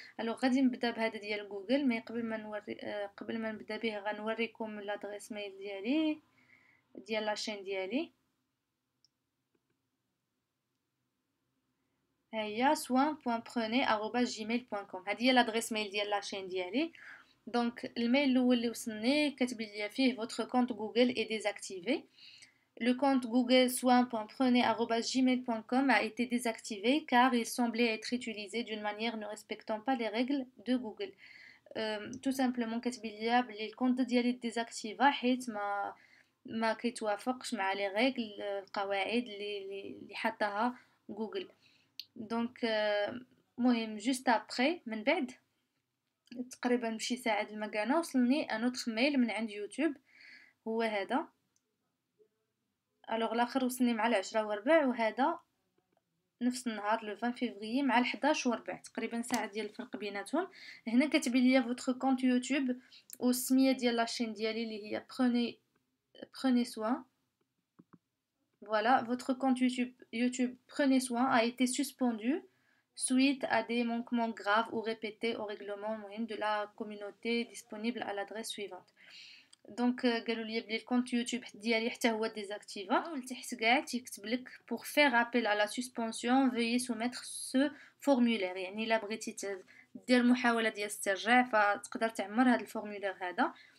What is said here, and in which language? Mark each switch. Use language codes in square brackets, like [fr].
[ar] الو غادي نبدا بهذا ديال جوجل، مي قبل ما نبدا به غنوريكم لادريس ميل ديالي ديال لاشين ديالي. هي soin.prenez@gmail.com، هذه هي لادريس ميل ديال لاشين ديالي. دونك الميل الاول اللي وصلني كاتب لي فيه [fr] votre compte Google est désactivé. Le compte Google soin.prenez@gmail.com a été désactivé car il semblait être utilisé d'une manière ne respectant pas les règles de Google. tout simplement [ar] كاتب لي بلي الكونت ديالي ديزاكتيفا حيت ما كيتوافقش مع لي ريغل، القواعد اللي حطاها جوجل. دونك مهم جوست ابري من بعد تقريبا بشي ساعه د المكانه وصلني ان اوتر ميل من عند يوتيوب، هو هذا. الوغ الاخر وصلني مع 10:15، وهذا نفس النهار لو 20 فيفري مع 11:15، تقريبا ساعه ديال الفرق بيناتهم. هنا كتب لي فوتر كونت يوتيوب والسميه ديال لاشين ديالي اللي هي prenez soin. [fr] Voilà, votre compte YouTube Prenez Soin a été suspendu suite à des manquements graves ou répétés au règlement de la communauté disponible à l'adresse suivante. [ar] دونك قالوا لي بلي الكونت يوتيوب ديالي حتى هو ديزاكتيفا، ولتحت كاع تيكتب لك [fr] pour faire appel à la suspension veuillez soumettre ce formulaire. [ar] يعني الا بغيتي دير محاوله ديال استرجاع فتقدر تعمر هذا الفورمولير هذا.